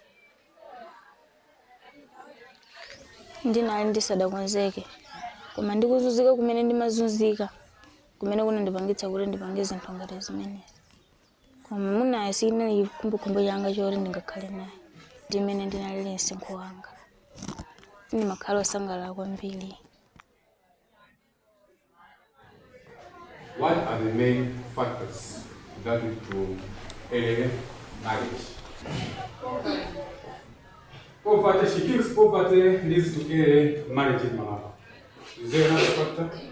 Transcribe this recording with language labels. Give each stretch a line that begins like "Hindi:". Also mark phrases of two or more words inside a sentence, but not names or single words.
Nyanja: ndinali ndisadakonzeke koma ndikuzunzika kumene ndimazunzika kumene kunandipangitsa kuti ndipange zinthu ngati zimenezi koma munaye sinali kumbukumbu yanga choti ndingakhale naye ndimene ndinalili msinkhu wanga ndimakhala osangalala kwambiri.
English: What are the main factors that lead to early marriage. Poverty, she feels poverty leads to a marriage in Malawi. Is there another factor?